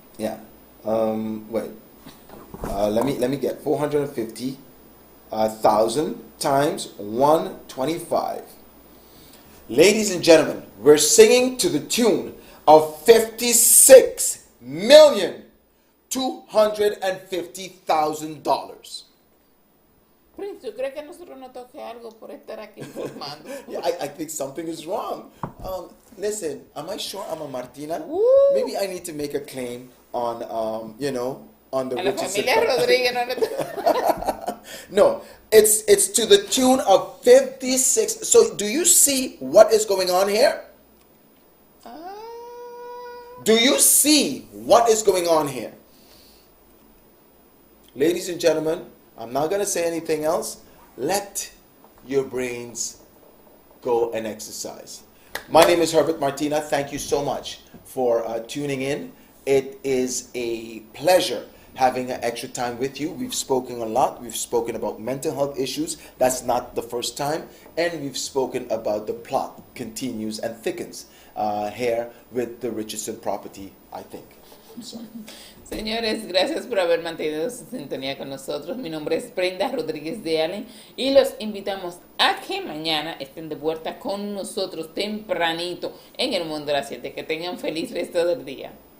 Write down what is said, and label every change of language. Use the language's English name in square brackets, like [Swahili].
[English] Yeah. Wait. Let me get 450,000 times 125. Ladies and gentlemen, we're singing to the tune of $56,250,000. [Spanish] Prince, ¿tú crees que a nosotros nos toque algo por estar aquí informando? [English] Yeah, I think something is wrong. Listen, am I sure I'm a Martina? Woo! Maybe I need to make a claim on, on the [Spanish] A la [English] Richardson. [Spanish] familia Rodríguez no le [English] No, it's to the tune of 56. So do you see what is going on here? Do you see what is going on here? Ladies and gentlemen, I'm not going to say anything else. Let your brains go and exercise. My name is Herbert Martina. Thank you so much for tuning in. It is a pleasure having an extra time with you. We've spoken a lot. We've spoken about mental health issues. That's not the first time. And we've spoken about the plot continues and thickens. hair with the Richardson property, I think. I'm sorry. [Spanish] Señores, gracias por haber mantenido su sintonía con nosotros. Mi nombre es Brenda Rodríguez de Allen y los invitamos a que mañana estén de vuelta con nosotros tempranito en el Mundo de las 7. Que tengan feliz resto del día.